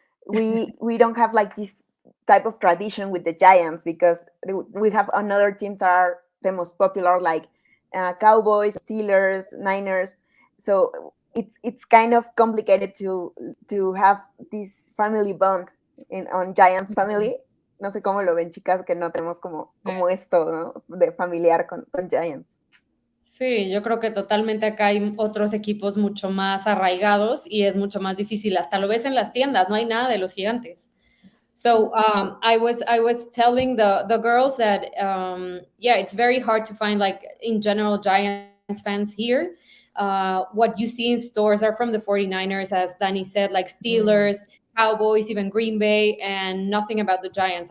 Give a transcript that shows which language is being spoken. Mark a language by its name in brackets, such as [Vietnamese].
[English] We don't have like this type of tradition with the Giants because we have another teams that are the most popular, like Cowboys, Steelers, Niners. So it's kind of complicated to have this family bond on Giants family. [Spanish] No sé cómo lo ven, chicas, que no tenemos como esto, ¿no? De familiar con Giants. Sí, yo creo que totalmente acá hay otros equipos mucho más arraigados y es mucho más difícil. Hasta lo ves en las tiendas, no hay nada de los Gigantes. [English] So I was telling the girls that yeah, it's very hard to find, like, in general, Giants fans here. What you see in stores are from the 49ers, as Danny said, like Steelers, Cowboys, even Green Bay, and nothing about the Giants.